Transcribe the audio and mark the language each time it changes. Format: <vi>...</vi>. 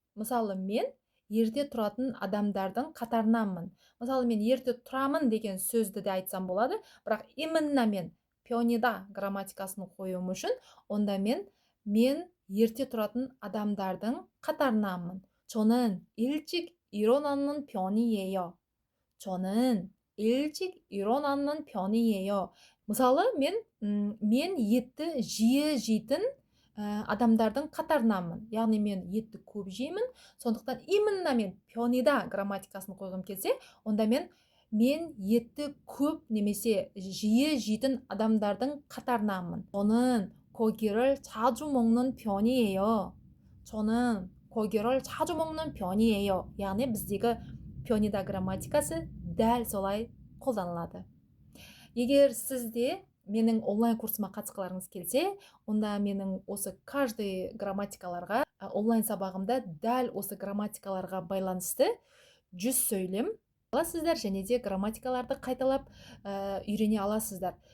<kk>Мысалы, мен ерте тұратын адамдардың қатарынанмын. Мысалы, мен ерте тұрамын деген сөзді де айтсам болады, бірақ</kk> <ru>именно</ru> <kk>мен пионида грамматикасын қоюым үшін, онда мен ерте тұратын адамдардың қатарынанмын.</kk> <ko>저는 일찍 일어나는 편이에요. 저는 일찍 일어나는 편이에요.</ko> <kk>мысалы, мен етті жиі жейтін адамдардың қатарынанмын. Яғни мен етті көп жеймін, сондықтан</kk> <ru>именно</ru> <kk>мен пионида грамматикасын қойғым келсе, онда мен етті көп немесе жиі жейтін адамдардың қатарынанмын.</kk> <ko>저는 고기를 자주 먹는 편이에요. 저는 고기를 자주 먹는 편이에요.</ko> <kk>яғни біздегі пионида грамматикасы дәл солай қолданылады. Егер сізде менің онлайн курсыма қатысқыларыңыз келсе, онда менің осы</kk> <ru>каждый</ru> <kk>грамматикаларға онлайн сабағымда дәл осы грамматикаларға байланысты 100 сөйлем аласыздар және де грамматикаларды қайталап үйрене аласыздар.</kk>